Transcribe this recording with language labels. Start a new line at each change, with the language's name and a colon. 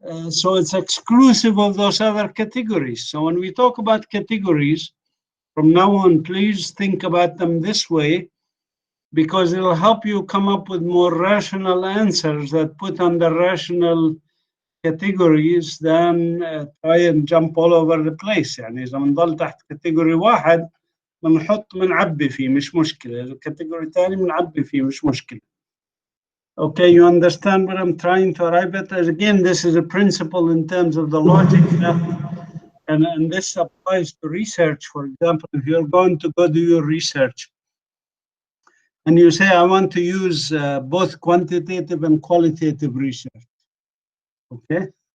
English: So it's exclusive of those other categories. So when we talk about categories, from now on, please think about them this way, because it'll help you come up with more rational answers that put under rational categories than try and jump all over the place.
Arabic: يعني إذا بنضل تحت كاتيجوري واحد بنعبي فيه مش مشكلة، إذا كاتيجوري ثاني بنعبي فيه مش مشكلة.
English: Okay, you understand what I'm trying to arrive at? As again, this is a principle in terms of the logic, and this applies to research. For example, if you're going to go do your research, and you say, I want to use both quantitative and qualitative research, okay?